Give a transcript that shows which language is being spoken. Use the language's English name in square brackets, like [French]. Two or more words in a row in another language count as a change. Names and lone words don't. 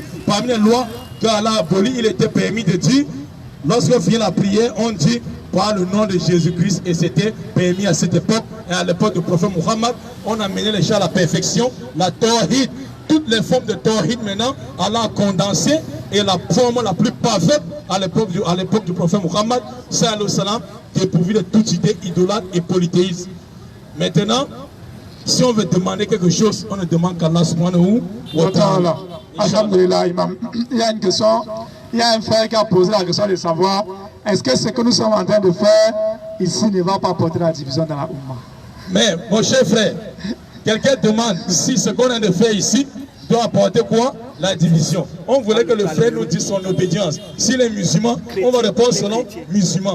[French] Parmi les lois qu'Allah a abolies, il était permis de dire, lorsqu'on finit la prière, on dit par le nom de Jésus-Christ, et c'était permis à cette époque, et à l'époque du prophète Muhammad, on a mené les gens à la perfection, la tawhid, toutes les formes de tawhid maintenant, Allah a condensé, et la forme la plus parfaite à l'époque du prophète Muhammad, [Arabic] صلى الله عليه وسلم, [French] dépourvu de toute idée idolâtre et polythéiste. Maintenant, si on veut demander quelque chose, on ne demande qu'Allah [Arabic] سبحانه وتعالى. [French] Alhamdulillah, imam. Il y a une question, il y a un frère qui a posé la question de savoir est-ce que ce que nous sommes en train de faire ici ne va pas porter la division dans la Oumma. Mais mon cher frère, quelqu'un demande si ce qu'on a de faire ici doit apporter quoi? La division. On voulait que le frère nous dise son obédience. S'il est musulman, on va répondre selon musulman.